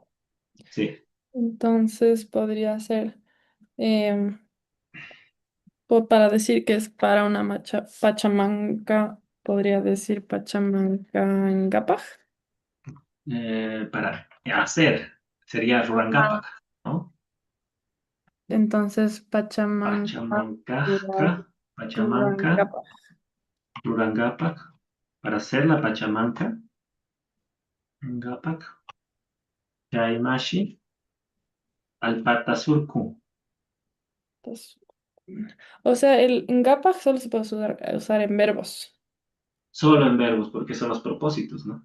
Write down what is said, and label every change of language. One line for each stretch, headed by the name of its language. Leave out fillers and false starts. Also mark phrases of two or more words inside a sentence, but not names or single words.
Spanish: Sí. Entonces podría ser, em, para decir que es para una pachamanca, podría decir pachamanca en Gapaj. Para hacer, sería Ah. Rurangapak, ¿no? Entonces pachamanca, Pachamancaja, Ruran- Pachamanca, Rurangapaj. Rurangapak, para hacer la Pachamanca,
Quechua: Rurangapak, Chaymashi, Alpatasurku.
Spanish: Pues, o sea, el Ngapaj solo se puede usar en verbos. Solo en verbos, porque son los propósitos, ¿no?